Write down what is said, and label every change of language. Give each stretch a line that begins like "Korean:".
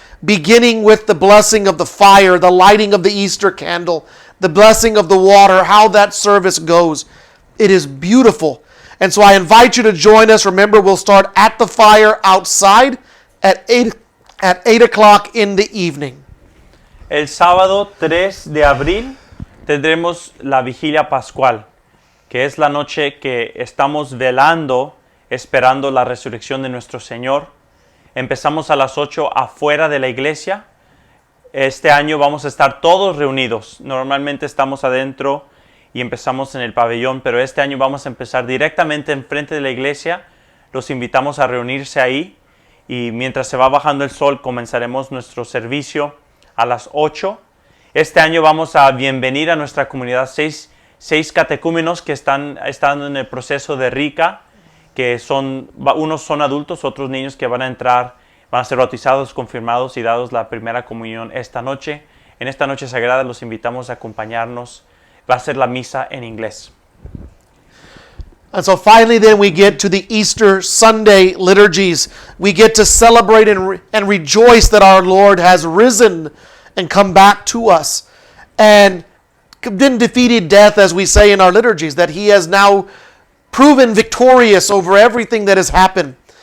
English: Beginning with the blessing of the fire, the lighting of the Easter candle, the blessing of the water, how that service goes. It is beautiful. And so I invite you to join us. Remember, we'll start at the fire outside at 8 o'clock in the evening.
Spanish: El sábado 3 de abril tendremos la vigilia pascual, que es la noche que estamos velando, esperando la resurrección de nuestro Señor. Empezamos a las 8 afuera de la iglesia. Este año vamos a estar todos reunidos. Normalmente estamos adentro y empezamos en el pabellón, pero este año vamos a empezar directamente enfrente de la iglesia. Los invitamos a reunirse ahí y mientras se va bajando el sol comenzaremos nuestro servicio a las 8. Este año vamos a bienvenir a nuestra comunidad 6 catecúmenos que están en el proceso de RICA, que unos son adultos, otros niños que van a entrar, van a ser bautizados, confirmados y dados la primera comunión esta noche. En esta noche sagrada los invitamos a acompañarnos. Va a ser la misa en inglés.
English: And so finally then we get to the Easter Sunday liturgies. We get to celebrate and rejoice that our Lord has risen and come back to us. And then defeated death, as we say in our liturgies, that He has now proven victorious over everything that has happened.